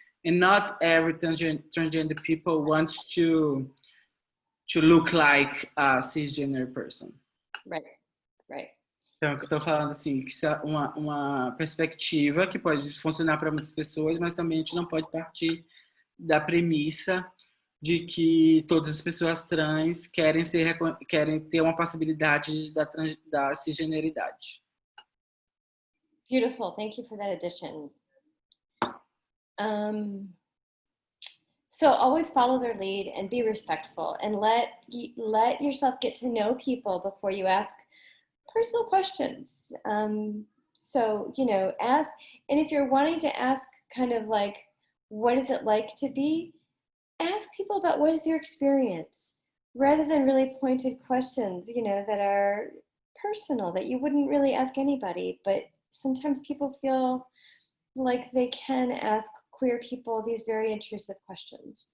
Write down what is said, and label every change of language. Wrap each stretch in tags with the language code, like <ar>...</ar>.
<en>And not every transgender people wants to look like a cisgender person. Right, right.</en> <pt>Então, eu estou falando assim, que isso é uma perspectiva que pode funcionar para muitas pessoas, mas também a gente não pode partir da premissa de que todas as pessoas trans querem ter uma possibilidade da cisgeneridade.</pt> <en>Beautiful, thank you for that addition. So always follow their lead and be respectful and let yourself get to know people before you ask personal questions. So, ask, and if you're wanting to ask kind of like, what is it like to be, ask people about what is your experience, rather than really pointed questions, that are personal, that you wouldn't really ask anybody, but sometimes people feel like they can ask queer people these very intrusive questions.</en>